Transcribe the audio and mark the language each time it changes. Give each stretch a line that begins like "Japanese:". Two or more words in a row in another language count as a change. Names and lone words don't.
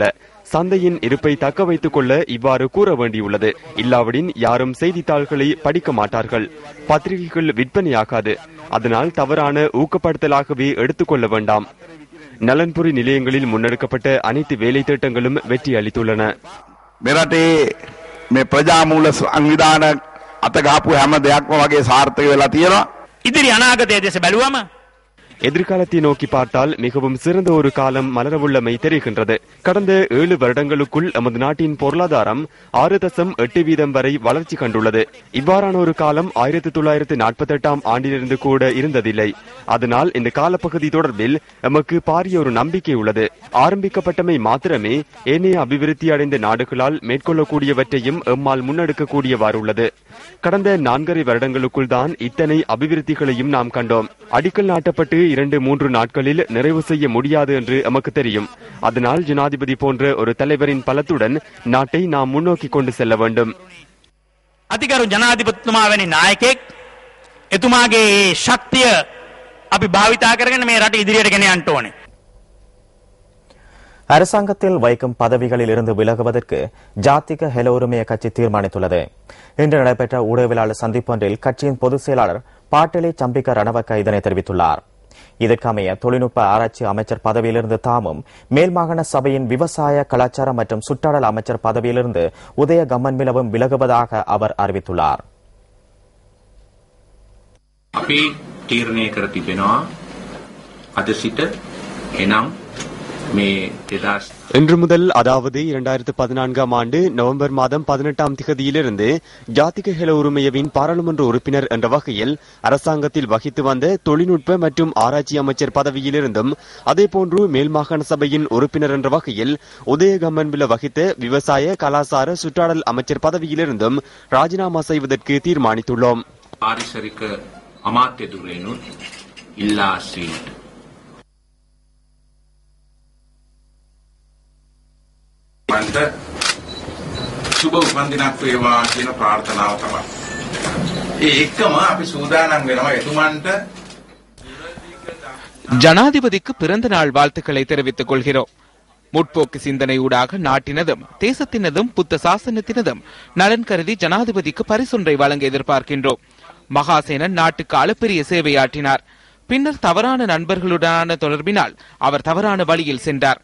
Tamil: சந்தையின் இருப்பை தக்க வைத்துக் கொள்ள இவ்வாறு கூற வேண்டியுள்ளது. இல்லாவிடின் யாரும் செய்தித்தாள்களை படிக்க மாட்டார்கள். பத்திரிகைகள் விற்பனையாகாது. அதனால் தவறான ஊக்கப்படுத்தலாகவே எடுத்துக்கொள்ள வேண்டாம். நலன்புரி நிலையங்களில் முன்னெடுக்கப்பட்ட அனைத்து வேலை திட்டங்களும் வெற்றி அளித்துள்ளன.
Sinhala: මෙරටේ මේ ප්‍රජාමූල සංවිධාන අත ගහපු හැම දෙයක්ම වගේ සාර්ථක වෙලා තියෙනවා. ඉදිරි අනාගතය දෙස බැලුවම
Tamil: எதிர்காலத்தை நோக்கி பார்த்தால் மிகவும் சிறந்த ஒரு காலம் மலரவுள்ளமை தெரிகின்றது. கடந்த 7 வருடங்களுக்குள் நமது நாட்டின் பொருளாதாரம் 6.8% வரை வளர்ச்சி கண்டுள்ளது. இவ்வாறான ஒரு காலம் 1948 ஆண்டிலிருந்து கூட இருந்ததில்லை. அதனால் இந்த காலப்பகுதி தொடர்பில் நமக்கு பாரிய ஒரு நம்பிக்கை உள்ளது. ஆரம்பிக்கப்பட்டமை மாத்திரமே ஏனைய அபிவிருத்தி அடைந்த நாடுகளால் மேற்கொள்ளக்கூடியவற்றையும் எம்மால் முன்னெடுக்கக்கூடியவாறு உள்ளது. கடந்த 4.5 வருடங்களுக்குள் தான் இத்தனை அபிவிருத்திகளையும் நாம் கண்டோம். அடிக்கல் நாட்டப்பட்டு 2-3 நாட்களில் நிறைவு செய்ய முடியாது என்று நமக்கு தெரியும். அதனால் ஜனாதிபதி போன்ற ஒரு தலைவரின் பலத்துடன் நாட்டை நாம் முன்னோக்கி கொண்டு செல்ல வேண்டும்.
Sinhala: අතිගරු ජනාධිපතිතුමා වැනි නායකයෙක් එතුමාගේ ශක්තිය අපි භාවිතා කරගෙන මේ රට ඉදිරියට ගෙන යන්න ඕනේ.
Tamil: அரசாங்கத்தில் வைக்கும் பதவிகளில் இருந்து விலகுவதற்கு ஜாத்திக ஹெல உரிமைய கட்சி தீர்மானித்துள்ளது. இன்று நடைபெற்ற ஊடகவியலாளர் சந்திப்பொன்றில் கட்சியின் பொதுச் செயலாளர் பாட்டலி சம்பிக்க ரணவக்க இதனை தெரிவித்துள்ளார். இதற்கமைய தொழில்நுட்ப ஆராய்ச்சி அமைச்சர் பதவியிலிருந்து தாமும் மேல் மாகாண சபையின் விவசாய கலாச்சார மற்றும் சுற்றாடல் அமைச்சர் பதவியிலிருந்து உதய கம்மன்பிலவும் விலகுவதாக அவர் அறிவித்துள்ளார்.
Sinhala: අපි තීරණය කර තිබෙනවා අද සිට එනම් මේ 2000
Tamil: இன்று முதல் அதாவது 2014 ஆண்டு நவம்பர் மாதம் 18ஆம் திகதியிலிருந்து ஜாத்திக ஹெல உரிமையவின் பாராளுமன்ற உறுப்பினர் என்ற வகையில் அரசாங்கத்தில் வகித்து வந்த தொழில்நுட்ப மற்றும் ஆராய்ச்சி அமைச்சர் பதவியிலிருந்தும் அதேபோன்று மேல் மாகாண சபையின் உறுப்பினர் என்ற வகையில் உதய கம்மன்பில வகித்த விவசாய கலாசார சுற்றாடல் அமைச்சர் பதவியிலிருந்தும் ராஜினாமா செய்வதற்கு தீர்மானித்துள்ளோம்.
Sinhala: පාරිසරික අමාත්‍ය දුරේනුත් ඉල්ලා සිටින මන්ට සුබ උපන්දිනක් වේවා කියන ප්‍රාර්ථනාව තමයි. ඒ එක්කම අපි සූදානම් වෙනවා එතුමන්ට
Tamil: ஜனாதிபதிக்கு பிறந்த நாள் வாழ்த்துக்களை தெரிவித்துக் கொள்கிறோம். முற்போக்கு சிந்தனையூடாக நாட்டினதும் தேசத்தினதும் புத்த சாசனத்தினதும் நலன் கருதி ஜனாதிபதிக்கு பரிசொன்றை வழங்க எதிர்பார்க்கின்றோம். மகாசேனன் நாட்டுக்கு அளப்பெரிய சேவையாற்றினார். பின்னர் தவறான நண்பர்களுடனான தொடர்பினால் அவர் தவறான வழியில் சென்றார்.